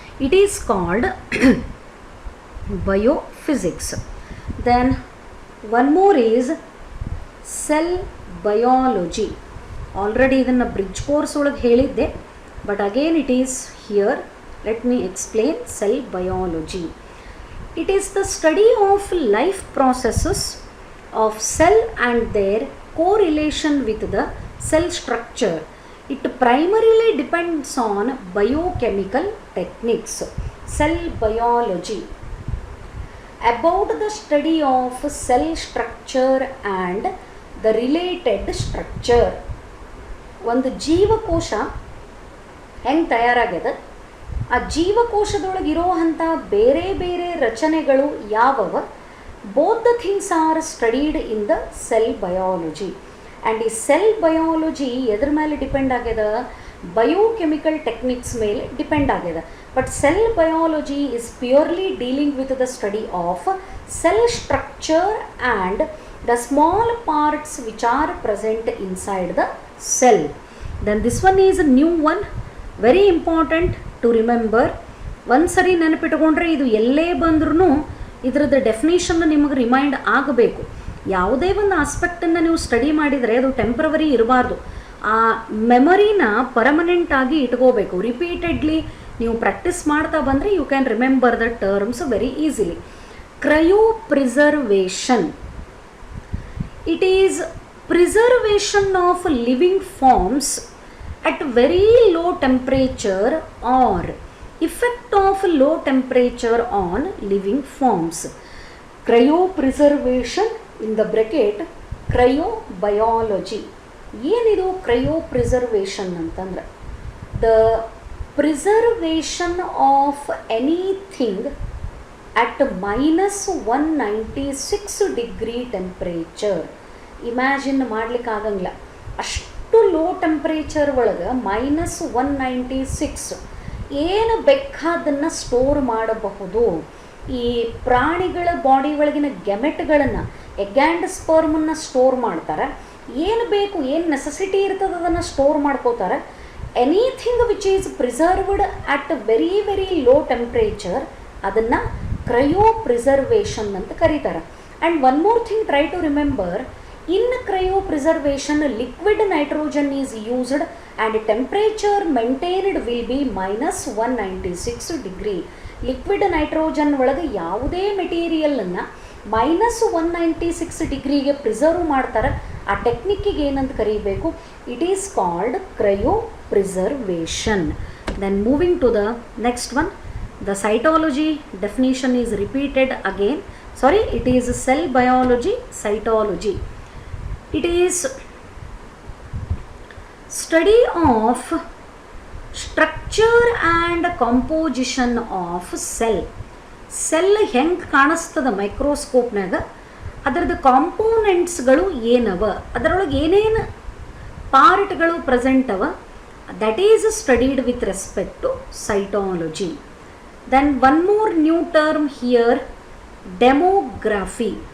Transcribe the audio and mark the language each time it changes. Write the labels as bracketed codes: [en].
[en] It is called biophysics. Then one more is cell biology. [kn] Already ಇದನ್ನು bridge course ಒಳಗೆ ಹೇಳಿದ್ದೆ, [en] But again it is here. Let me explain cell biology. It is the study of life processes of cell and their correlation with the cell structure. It primarily depends on biochemical techniques. Cell biology. About the study of cell structure and the related structure. [kn] ಒಂದು ಜೀವಕೋಶ ಹೆಂಗೆ ತಯಾರಾಗ್ಯದ, ಆ ಜೀವಕೋಶದೊಳಗಿರೋವಂಥ ಬೇರೆ ಬೇರೆ ರಚನೆಗಳು ಯಾವುವ, [en] Both the things are studied in the cell biology. [kn] And ಈ cell biology ಎದ್ರ ಮೇಲೆ ಡಿಪೆಂಡ್ ಆಗ್ಯದ? ಬಯೋಕೆಮಿಕಲ್ ಟೆಕ್ನಿಕ್ಸ್ ಮೇಲೆ ಡಿಪೆಂಡ್ ಆಗ್ಯದ. [en] But cell biology is purely dealing with the study of cell structure and the small parts which are present inside the cell. Then this one is a new one, very important to remember. [kn] ಒಂದು ಸರಿ ನೆನಪಿಟ್ಕೊಂಡ್ರೆ ಇದು ಎಲ್ಲೇ ಬಂದ್ರೂ ಇದರದ್ದು definition ನಿಮಗೆ remind ಆಗಬೇಕು. ಯಾವುದೇ ಒಂದು ಆಸ್ಪೆಕ್ಟನ್ನು ನೀವು ಸ್ಟಡಿ ಮಾಡಿದರೆ ಅದು ಟೆಂಪ್ರವರಿ ಇರಬಾರ್ದು. ಆ ಮೆಮೊರಿನ ಪರ್ಮನೆಂಟ್ ಆಗಿ ಇಟ್ಕೋಬೇಕು. ರಿಪೀಟೆಡ್ಲಿ ನೀವು ಪ್ರಾಕ್ಟೀಸ್ ಮಾಡ್ತಾ ಬಂದರೆ [en] You can remember the terms very easily. Cryopreservation. It is preservation of living forms at very low temperature or effect of low temperature on living forms. Cryopreservation in the bracket cryobiology. [kn] ಏನಿದು cryopreservation ಅಂತಂದ್ರೆ? [en] The preservation of anything at -196 degree temperature. [kn] Imagine ಮಾಡ್ಲಿಕ್ಕೆ ಆಗಂಗಿಲ್ಲ, ಅಷ್ಟು ಅಷ್ಟು low temperature ಒಳಗೆ -196 ಏನು ಬೇಕಾದನ್ನು store ಮಾಡಬಹುದು. ಈ ಪ್ರಾಣಿಗಳ ಬಾಡಿ ಒಳಗಿನ ಗೆಮೆಟ್ಗಳನ್ನು, ಎಗ್ ಆ್ಯಂಡ್ ಸ್ಪರ್ಮನ್ನು ಸ್ಟೋರ್ ಮಾಡ್ತಾರೆ. ಏನು ಬೇಕು, ಏನು ನೆಸೆಸಿಟಿ ಇರ್ತದೆ ಅದನ್ನು ಸ್ಟೋರ್ ಮಾಡ್ಕೋತಾರೆ. [en] anything which is preserved at very very low temperature [kn] ಅದನ್ನು ಕ್ರಯೋ ಪ್ರಿಸರ್ವೇಷನ್ ಅಂತ ಕರೀತಾರೆ. [en] And one more thing, try to remember, in cryopreservation liquid nitrogen is used and temperature maintained will be -196 degree. [kn] Liquid nitrogen ಒಳಗೆ ಯಾವುದೇ ಮೆಟೀರಿಯಲನ್ನು -196 ಡಿಗ್ರಿಗೆ preserve ಮಾಡ್ತಾರೆ. ಆ ಟೆಕ್ನಿಕ್ಕಿಗೆ ಏನಂತ ಕರೀಬೇಕು? [en] It is called cryopreservation. Then moving to the next one, the cytology definition is repeated again. Sorry, it is cell biology, cytology. It is study of structure and composition of cell. [kn] Cell ಹೆಂಗೆ ಕಾಣಿಸ್ತದ ಮೈಕ್ರೋಸ್ಕೋಪ್ನಾಗ, ಅದರದ್ದು ಕಾಂಪೋನೆಂಟ್ಸ್ಗಳು ಏನವ, ಅದರೊಳಗೆ ಏನೇನು ಪಾರ್ಟ್ಗಳು present ಅವ, [en] That is studied with respect to cytology. Then one more new term here, demography.